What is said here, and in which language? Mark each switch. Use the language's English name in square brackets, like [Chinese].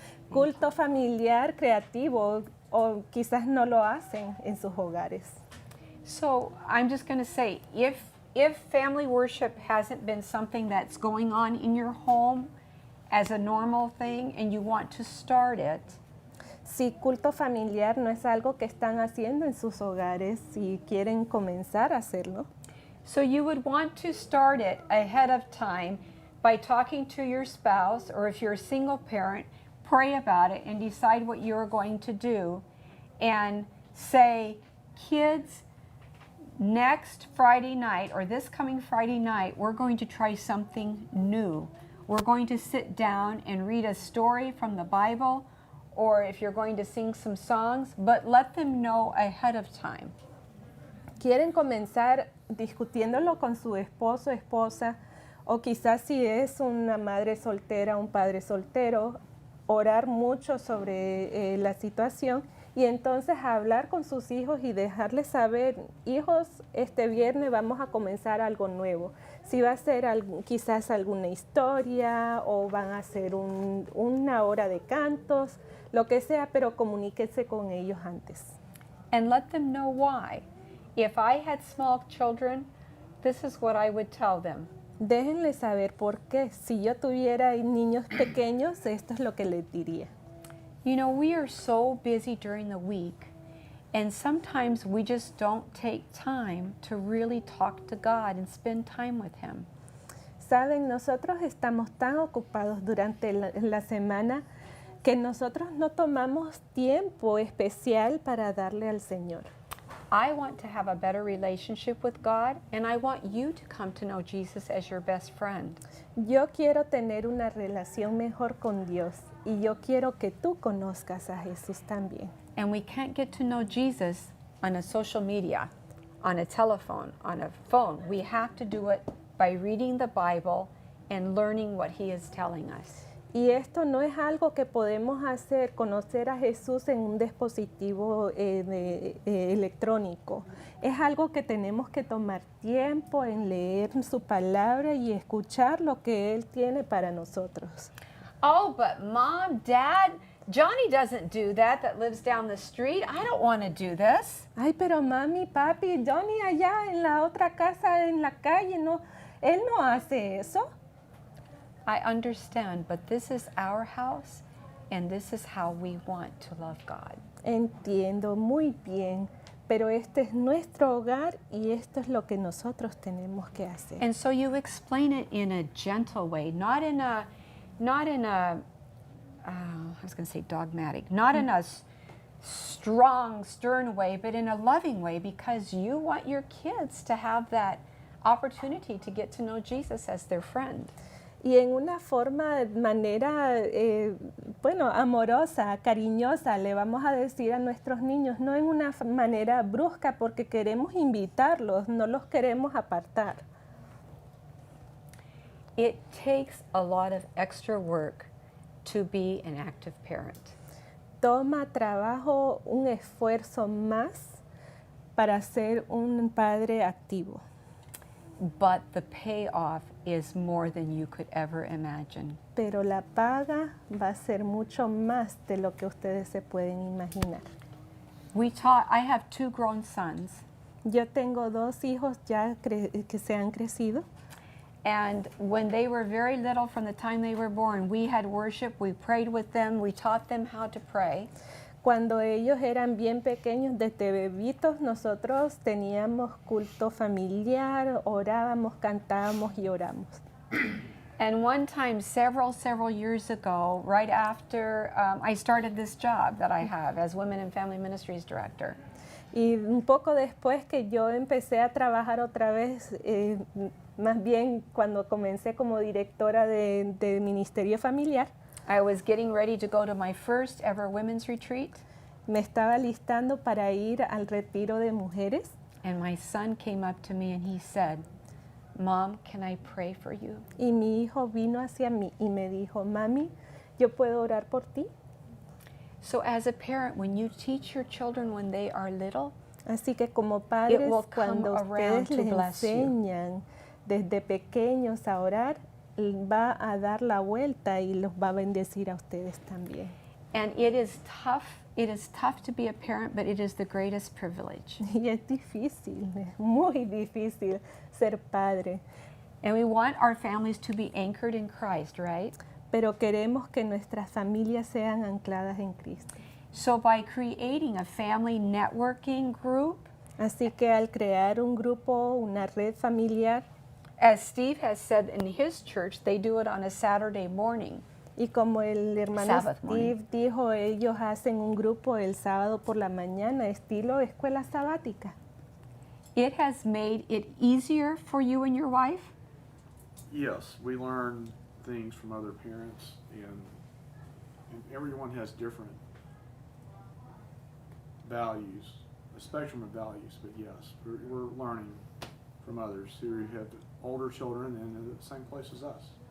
[Spanish] Culto familiar creativo, o quizás no lo hacen en sus hogares. [English] So I'm just going to say, if family worship hasn't been something that's going on in your home as a normal thing and you want to start it, [Spanish] Si culto familiar no es algo que están haciendo en sus hogares y quieren comenzar a hacerlo, [English] so you would want to start it ahead of time by talking to your spouse, or if you're a single parent, pray about it and decide what you're going to do and say, kids, next Friday night or this coming Friday night, we're going to try something new. We're going to sit down and read a story from the Bible, or if you're going to sing some songs, but let them know ahead of time. [Spanish] quieren comenzar discutiéndolo con su esposo, esposa, o quizás si es una madre soltera, un padre soltero, orar mucho sobre la situación y entonces hablar con sus hijos y dejarles saber, hijos, este viernes vamos a comenzar algo nuevo. Si va a ser quizás alguna historia o van a hacer una hora de cantos, lo que sea, pero comuníquense con ellos antes. [English] And let them know why. If I had small children, this is what I would tell them. [Spanish] Déjenles saber por qué. Si yo tuviera niños pequeños, esto es lo que les diría. [English] You know, we are so busy during the week, and sometimes we just don't take time to really talk to God and spend time with Him. [Spanish] Saben, nosotros estamos tan ocupados durante la semana que nosotros no tomamos tiempo especial para darle al Señor. [English] I want to have a better relationship with God, and I want you to come to know Jesus as your best friend. [Spanish] Yo quiero tener una relación mejor con Dios y yo quiero que tú conozcas a Jesús también. [English] And we can't get to know Jesus on a social media, on a telephone, on a phone. We have to do it by reading the Bible and learning what He is telling us. [Spanish] Y esto no es algo que podemos hacer, conocer a Jesús en un dispositivo electrónico. Es algo que tenemos que tomar tiempo en leer su palabra y escuchar lo que Él tiene para nosotros. [English] Oh, but Mom, Dad, Johnny doesn't do that lives down the street. I don't want to do this. [Spanish] Ay, pero mami, papi, Johnny allá en la otra casa, en la calle, no, él no hace eso. [English] I understand, but this is our house and this is how we want to love God. [Spanish] Entiendo muy bien, pero este es nuestro hogar y esto es lo que nosotros tenemos que hacer. [English] And so you explain it in a gentle way, not in a I was going to say dogmatic, not in a strong, stern way, but in a loving way, because you want your kids to have that opportunity to get to know Jesus as their friend. [Spanish] Y en una manera, bueno, amorosa, cariñosa, le vamos a decir a nuestros niños, no en una manera brusca, porque queremos invitarlos, no los queremos apartar. [English] It takes a lot of extra work to be an active parent. [Spanish] Toma trabajo, un esfuerzo más para ser un padre activo. [English] But the payoff is more than you could ever imagine. [Spanish] Pero la paga va a ser mucho más de lo que ustedes se pueden imaginar. [English] I have 2 grown sons, [Spanish] Yo tengo 2 hijos ya que se han crecido. [English] and when they were very little, from the time they were born, we had worship, we prayed with them, we taught them how to pray. [Spanish] Cuando ellos eran bien pequeños, desde bebitos, nosotros teníamos culto familiar, orábamos, cantábamos y oramos. [English] And one time, several years ago, right after I started this job that I have as Women and Family Ministries Director, [Spanish] Y un poco después que yo empecé a trabajar otra vez, más bien cuando comencé como directora de Ministerio Familiar, [English] I was getting ready to go to my first ever women's retreat, [Spanish] me estaba listando para ir al retiro de mujeres. [English] and my son came up to me and he said, "Mom, can I pray for you?" [Spanish] Y mi hijo vino hacia mí y me dijo, mami, ¿yo puedo orar por ti? [English] So as a parent, when you teach your children when they are little, [Spanish] Así que como padres, [English] will come [Spanish] cuando [English] around [Spanish] ustedes [English] to [Spanish] les [English] bless you. [Spanish] enseñan desde pequeños a orar, va a dar la vuelta y los va a bendecir a ustedes también. [English] and it is tough to be a parent, but it is the greatest privilege. [Spanish] Y es difícil, es muy difícil ser padre, [English] And we want our families to be anchored in Christ, right? [Spanish] pero queremos que nuestras familias sean ancladas en Cristo. [English] So by creating a family networking group, [Spanish] Así que al crear un grupo, una red familiar, [English] as Steve has said in his church, they do it on a Saturday morning. [Spanish] y como el hermano [English] Sabbath Steve morning. [Spanish] dijo, ellos hacen un grupo el sábado por la mañana, estilo escuela sabática. [English] It has made it easier for you and your wife. Yes, we learn things from other parents, and everyone has different values, a spectrum of values, but yes, we're learning from others who have older children and in the same place as us.